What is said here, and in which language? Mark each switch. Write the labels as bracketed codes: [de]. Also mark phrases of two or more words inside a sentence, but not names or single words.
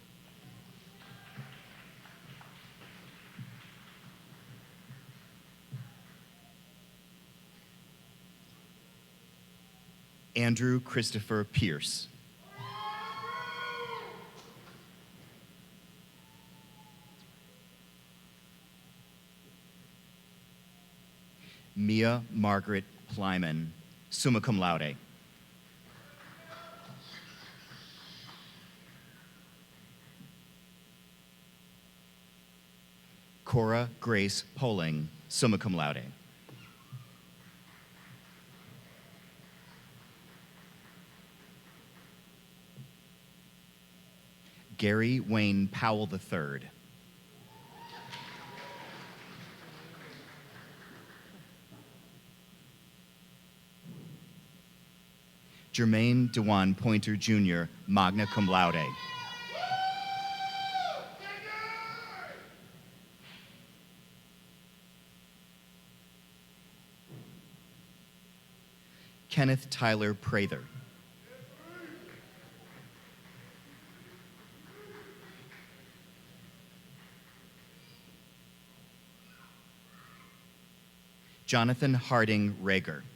[en] Andrew Christopher Pierce. Mia Margaret Plyman, [la] summa cum laude. [en] Cora Grace Poling, [la] summa cum laude. [en] Gary Wayne Powell III. Jermaine DeJuan Pointer Jr., [la] magna cum laude. [en] Kenneth Tyler Prather. Jonathan Harding Rager.